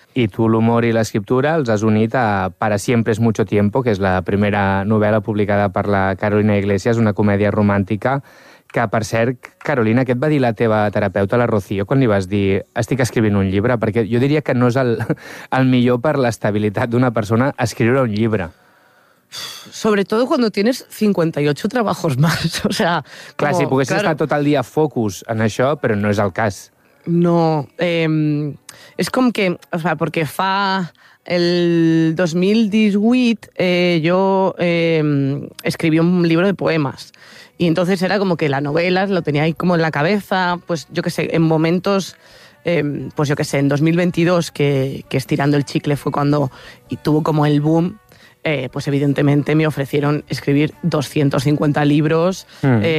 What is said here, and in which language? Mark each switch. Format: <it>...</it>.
<ca>I tu l'humor i l'escriptura els has unit a Para siempre es mucho tiempo, que és la primera novel·la publicada per la Carolina Iglesias, una comèdia romàntica. Que, per cert, Carolina, què et va dir la teva terapeuta, la Rocío, quan li vas dir estic escrivint un llibre? Perquè jo diria que no és el millor per l'estabilitat d'una persona escriure un llibre. Sobretot quan</ca> <es>tienes 58 trabajos más. O sea,</es> <ca>clar, si poguessis estar tot el dia focus en això, però no és el cas. No, és com que,</ca> <es>o sea,</es> <ca>perquè fa el 2018 jo escriví un llibre de poemes.</ca> <es>Y entonces era como que la novela lo tenía ahí como en la cabeza, pues yo qué sé, en momentos, pues yo qué sé, en 2022, que Estirando el Chicle fue cuando y tuvo como el boom, pues evidentemente me ofrecieron escribir 250 libros. Mm.</es>